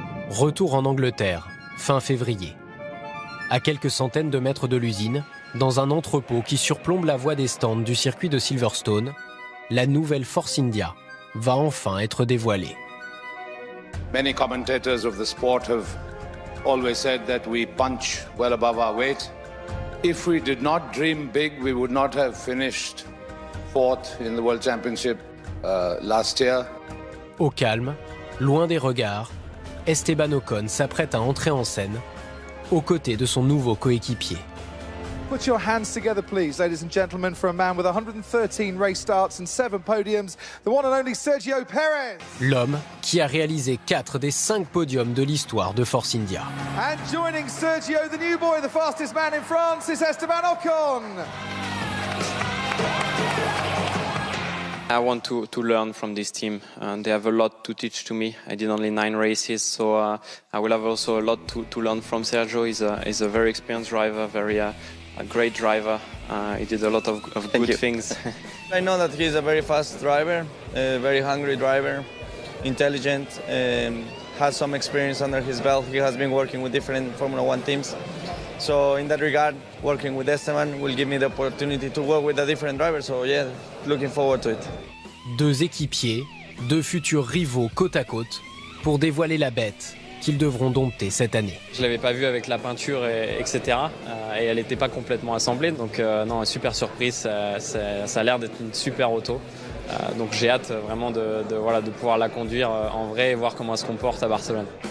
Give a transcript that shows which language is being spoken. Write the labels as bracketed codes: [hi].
[fr] Retour en Angleterre, fin février. À quelques centaines de mètres de l'usine, dans un entrepôt qui surplombe la voie des stands du circuit de Silverstone, la nouvelle Force India va enfin être dévoilée. [en] Many commentators of the sport have always said that we punch well above our weight. If we did not dream big, we would not have finished 4th in the World Championship last year. [fr] Au calme, loin des regards, Esteban Ocon s'apprête à entrer en scène aux côtés de son nouveau coéquipier. [en] Put your hands together, please, ladies and gentlemen, for a man with 113 race starts and 7 podiums, the one and only Sergio Perez. [fr] L'homme qui a réalisé 4 des 5 podiums de l'histoire de Force India. [en] And joining Sergio, the new boy, the fastest man in France, is Esteban Ocon. I want to learn from this team, and they have a lot to teach to me. I did only 9 races, so I will have also a lot to learn from Sergio. He's a very experienced driver, a great driver. He did a lot of good things. I know that he's a very fast driver, a very hungry driver, intelligent, has some experience under his belt. He has been working with different Formula One teams. So in that regard, working with Esteban will give me the opportunity to work with a different driver. So yeah, looking forward to it. [fr] 2 équipiers, 2 futurs rivaux côte à côte pour dévoiler la bête qu'ils devront dompter cette année. Je l'avais pas vue avec la peinture, etc. Et elle n'était pas complètement assemblée. Donc non, super surprise. Ça a l'air d'être une super auto. Donc j'ai hâte vraiment de pouvoir la conduire en vrai et voir comment elle se comporte à Barcelone.